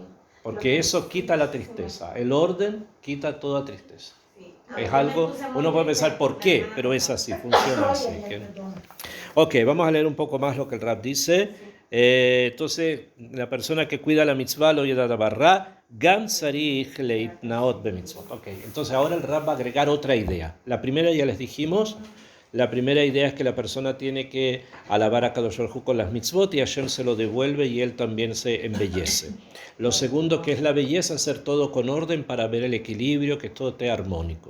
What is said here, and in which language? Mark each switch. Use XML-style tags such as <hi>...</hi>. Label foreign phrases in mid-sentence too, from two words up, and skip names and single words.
<es>Porque eso quita la tristeza. El orden quita toda tristeza. Sí. Es Yo me algo, puse muy uno puede triste pensar por la qué, semana pero es pasada. así, funciona así. Ay, ¿qué? perdón. Ok, vamos a leer un poco más lo que el Rab dice. Entonces, la persona que cuida la mitzvah lo yeda barra,</es> <he>גם צריך להתנאות במצוות.</he> <es>Ok, entonces ahora el Rab va a agregar otra idea. La primera ya les dijimos. La primera idea es que la persona tiene que alabar a Kadosh Baruj Hu con las mitzvot y Hashem se lo devuelve y él también se embellece. Lo segundo, que es la belleza, hacer todo con orden para ver el equilibrio, que todo esté armónico.</es>